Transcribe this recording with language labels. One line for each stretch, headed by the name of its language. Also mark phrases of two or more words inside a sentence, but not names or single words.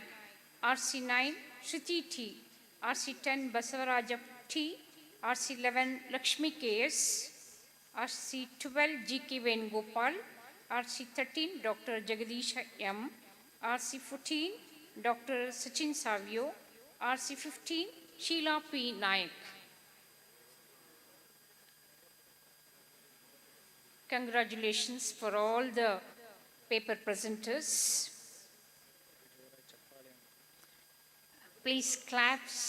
English: RC9, Shruti T. RC10, Basavaraja T. RC11, Lakshmi KS. RC12, G.K. Venugopal. RC13, Dr. Jagadisha M. RC14, Dr. Sachin Savio. RC15, Sheila P. Naik. Congratulations for all the paper presenters. Please clap.